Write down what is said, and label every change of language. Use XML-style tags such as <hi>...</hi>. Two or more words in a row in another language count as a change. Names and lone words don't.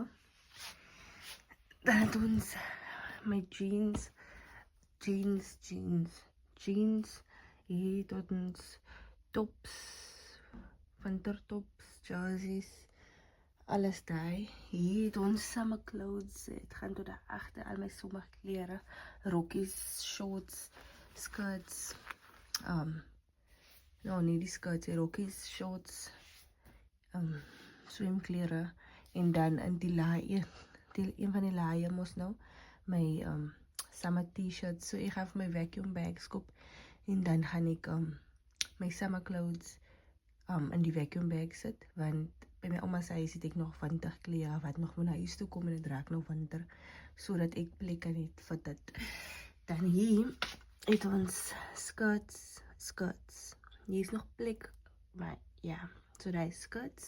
<af>Dan het ons my jeans. Hier het ons tops, wintertops, jerseys, alles daai. Hier het ons</af> <en>summer clothes,</en> <af>het gaan tot daar agter, al my somerklere, rokkies,</af> <en>shorts, skirts,</en> <af>nou nie die skirts, rokkies, shorts, swemklere, en dan in die laai, een van die laaie mos nou, my</af> <en>summer t-shirts,</en> <af>so ek gaan vir my</af> <en>vacuum bags</en> <af>koop, en dan gaan ek my</af> <en>summer clothes</en> <af>in die</af> <en>vacuum bag</en> <af>sit, want by my oma se huis het ek nog winterklere wat nog moet na huis toe kom en het raak nou winter, so dat ek plek kan het vir dit. Dan hier het ons skirts, hier is nog plek, maar ja, so die skirts.</af>